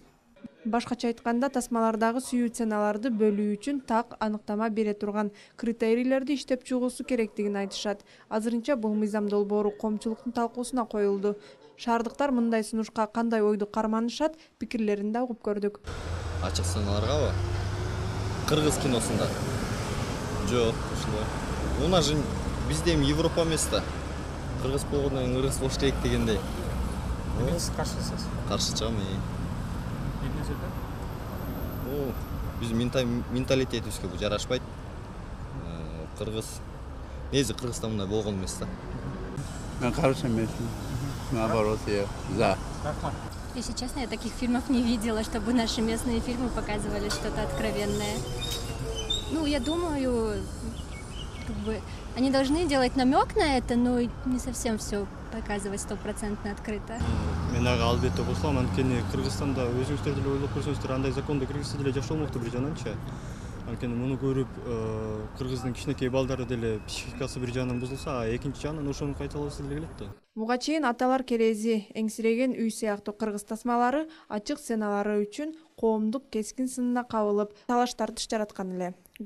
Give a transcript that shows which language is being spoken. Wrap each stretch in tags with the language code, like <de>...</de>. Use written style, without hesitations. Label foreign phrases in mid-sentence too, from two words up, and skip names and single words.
<ky>Башкача айтканда, тасмалардагы сүйүү сценаларды бөлүү үчүн так аныктама бере турган критерийлерди иштеп чыгуусу керектигин айтышат. Азырынча бул мыйзам долбоору коомчулуктун талкуусуна коюлду. Шаардыктар мындай сунушка кандай ойду карманышат, пикирлерин да угуп көрдүк. Ачык сценаларгабы? Кыргыз киносунда. Жок, ушундай.</ky> <ru>У нас же</ru> <ky>бизде эми Европа эмес да. Кыргыз болгондон кийин кыргыз болуш керек дегендей. Сиз каршысыз? Каршы чыгам. Эмне себеп? Биздин менталитетибизге бул жарашпайт. Кыргыз негизи Кыргызда мындай болгон эмес да. Мен каршы эмесмин.</ky> <ru>Наоборот, я за. Если честно, я таких фильмов не видела, чтобы наши местные фильмы показывали что-то откровенное. Ну, я думаю, они должны делать намек на это, но не совсем все показывать 100% открыто.</ru> <ky>Мен ага албетте кошулам, анткени Кыргызстанда өзүңүздөр деле ойлоп көрсөңүздөр, андай законду киргизсе деле жакшы болмокту бир жананчы. Анткени муну көрүп, кыргыздын кичинекей балдары деле психикасы бир жагынан бузулса, экинчи жагынан ошону кайталабаса деле келет да. Буга чейин аталар керези, эңсиреген үй сыяктуу кыргыз тасмалары ачык сценалары үчүн коомдук кескин сынына кабылып, талаш тартыш жараткан эле.</ky>